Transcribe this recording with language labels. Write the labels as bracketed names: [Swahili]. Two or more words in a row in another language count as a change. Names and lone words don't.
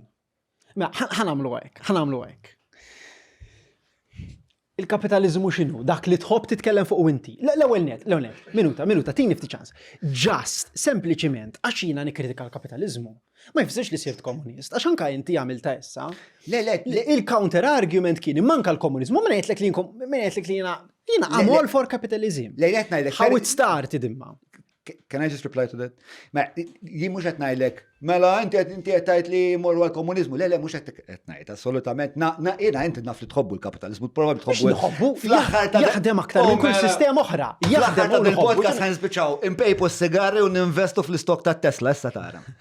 [Maltese] Ħanamlu hekk. Il-kapitalizmu x'inhu? Dak li tħobb titkellem fuq inti. L-ewwel net, minuta, tini ftit ċans. Just, sempliċiment, għax jiena nikkritika l-kapitalizmu. Ma jfissirx li sirt komunist, għax anke inti għamilta issa. Il- [English] counter argument [Maltese] kien manka l-komunizmu, min jgħidlek li jiena [English] I'm all for capitalism. How it started imma. Can I just reply to that? [Maltese] Ma, jien mhux qed ngħidlek, mela inti qed tgħid li jmorru għall-komuniżmu, le mhux qed ngħid, assolutament. Jiena inti naf li tħobbu l-kapitaliżmu, probabbli tħobbu. Nħobbu, jaħdem aktar minn kull sistema oħra. Jaħdem il-podcast ħan nispiċċaw impejpu s-sigarri u ninvestu fl-istok ta' Tesla, issa tara.